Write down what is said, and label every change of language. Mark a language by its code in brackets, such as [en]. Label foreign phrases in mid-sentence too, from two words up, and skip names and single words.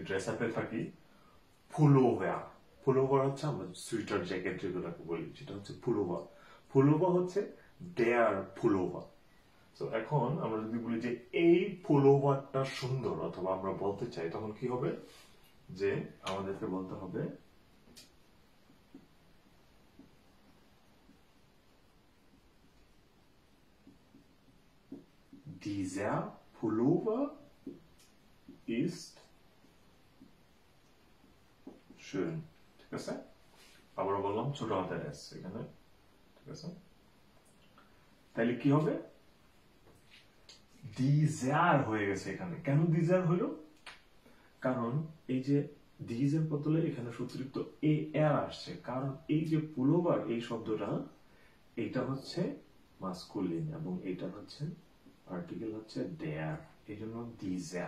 [bn] আমরা যদি [en] dress up [bn] থাকি, ফুলোভেয়া। পুলোভার হচ্ছে আমরা সুইটার জ্যাকেট যেগুলোকে বলি সেটা হচ্ছে পুলোভার। পুলোভার হচ্ছে [de] der Pullover. [bn] তো এখন আমরা যদি বলি যে এই পুলোভারটা সুন্দর অথবা আমরা বলতে চাই, তখন কি হবে যে আমাদেরকে বলতে হবে [de] dieser Pullover ist schön, [bn] ঠিক আছে? আবার বললাম ছোট হাতের এস এখানে, ঠিক আছে? তাহলে কি হবে, dieser হয়ে গেছে এখানে। কেন dieser হলো? কারণ এই যে dieser বদলে এখানে সুত্রিক্ত এ এর আসছে, কারণ এই যে পুলোভার এই শব্দটা এটা হচ্ছে মাস্কুলিন এবং এটা হচ্ছে আর্টিকেল হচ্ছে der, এই জন্য dieser।